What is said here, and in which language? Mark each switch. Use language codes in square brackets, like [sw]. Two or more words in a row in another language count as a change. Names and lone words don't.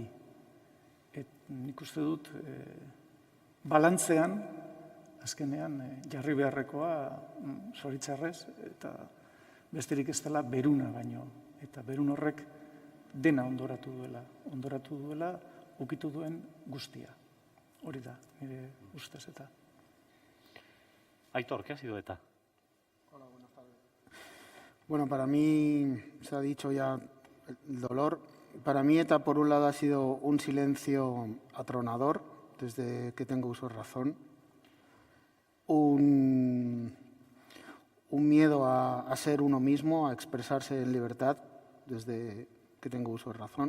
[eu] Nik uste dut balantzean, azkenean jarri beharrekoa zoritzarrez, eta besterik ez dela beruna baino. Eta berun horrek dena ondoratu duela, ukitu duen guztia. Hori da, nire ustez eta. Aitor, [es] ¿qué ha sido ETA? Hola, buenas tardes. Bueno, para mí, se ha dicho ya el dolor. Para mí ETA, por un lado, ha sido un silencio atronador, desde que tengo uso de razón. Un miedo a ser uno mismo, a expresarse en libertad, desde que tengo uso de razón.